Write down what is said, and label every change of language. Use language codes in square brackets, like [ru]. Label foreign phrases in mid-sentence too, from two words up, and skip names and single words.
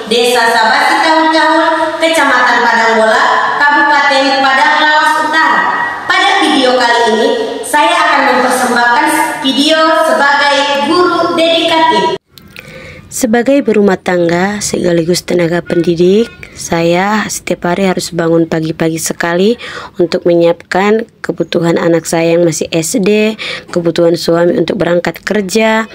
[id] Desa Sabasi Kahul, Kecamatan Padangbola, Kabupaten Padang Lawas Utara. Pada video kali ini, saya akan mempersembahkan video sebagai guru dedikatif. Sebagai berumah tangga sekaligus tenaga pendidik, saya setiap hari harus bangun pagi-pagi sekali untuk menyiapkan kebutuhan anak saya yang masih SD, kebutuhan suami untuk berangkat kerja.